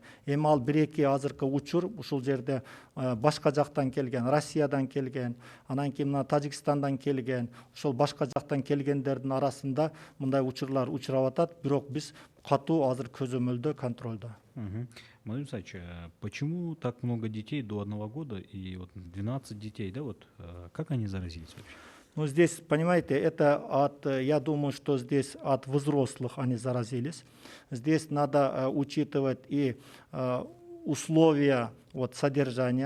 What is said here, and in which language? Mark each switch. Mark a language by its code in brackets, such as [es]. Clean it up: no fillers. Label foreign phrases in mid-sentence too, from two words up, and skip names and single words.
[ky] Эми ал 1-2 азыркы учур ушул жерде башка жактан келген, Россиядан келген, анан кийин мына Тажикстандан келген, ошол башка жактан келгендердин арасында мындай учурлар учурап атат, бирок биз катуу азыр көзөмөлдө, контролдо. [ru] Владимир Исаевич, почему так много детей до 1 года и вот 12 детей, да, вот как они заразились вообще? Ну, здесь, понимаете, это я думаю, что здесь от взрослых они заразились. Здесь надо учитывать и условия содержания.